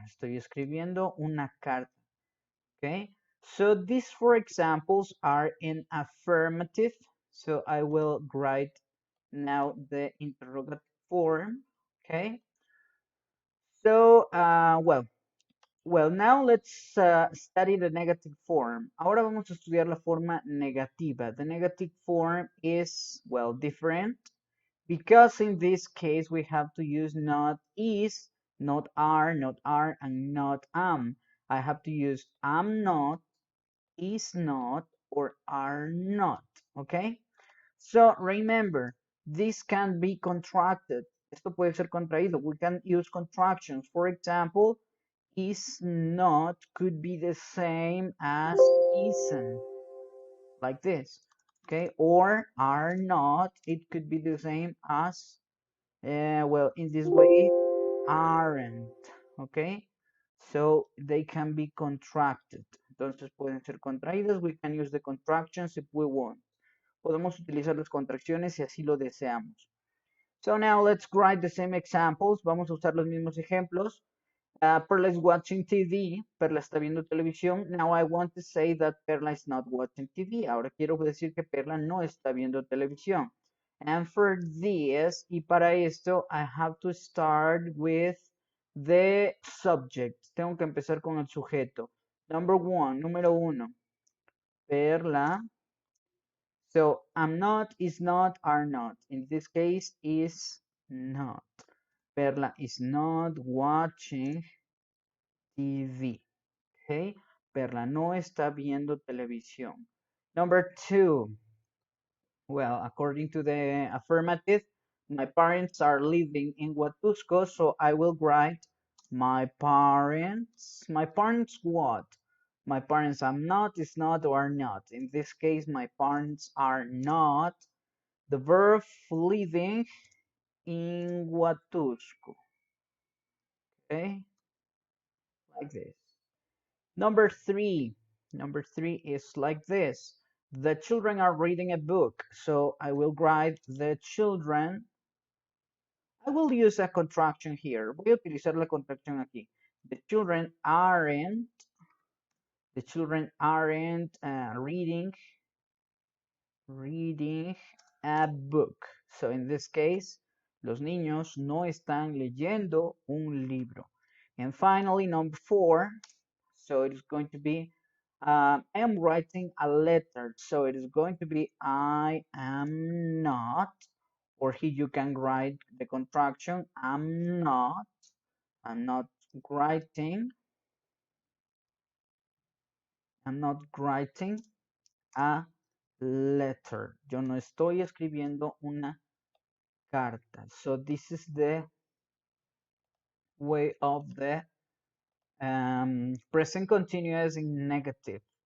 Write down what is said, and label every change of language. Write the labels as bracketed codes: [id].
[es] Estoy escribiendo una carta. [en] Okay. So these four examples are in affirmative. So I will write now the interrogative form. Okay. So, well, now let's study the negative form. [es] Ahora vamos a estudiar la forma negativa. [en] The negative form is, well, different because in this case we have to use not is, not are, and not am. I have to use am not, is not, or are not, okay? So remember, this can be contracted. [es] Esto puede ser contraído. [en] We can use contractions. For example, is not could be the same as isn't, like this, okay? Or are not, it could be the same as, well, in this way, aren't, okay? So they can be contracted. [es] Entonces pueden ser contraídas. [en] We can use the contractions if we want. [es] Podemos utilizar las contracciones si así lo deseamos. [en] So now let's write the same examples. [es] Vamos a usar los mismos ejemplos. [en] Perla is watching TV. [es] Perla está viendo televisión. [en] Now I want to say that Perla is not watching TV. [es] Ahora quiero decir que Perla no está viendo televisión. [en] And for this, [es] y para esto, [en] I have to start with the subject. [es] Tengo que empezar con el sujeto. [en] Number one, [es] número uno. [en] Perla. So I'm not, is not, are not. In this case, is not. Perla is not watching TV. Okay. [es] Perla no está viendo televisión. [en] Number two. Well, according to the affirmative, my parents are living in Huatusco, so I will write my parents. My parents what? My parents are not, is not, or are not. In this case, my parents are not. The verb living in Huatusco. Okay, like this. Number three. Number three is like this. The children are reading a book. So I will write the children. I will use a contraction here. [es] Voy a utilizar la contracción aquí. [en] The children aren't. The children aren't reading a book. So in this case, [es] los niños no están leyendo un libro. [en] And finally, number four. So it is going to be, I am writing a letter. So it is going to be, I am not, or here you can write the contraction, I'm not writing, I'm not writing a letter. [es] Yo no estoy escribiendo una carta. [en] So this is the way of the present continuous in negative.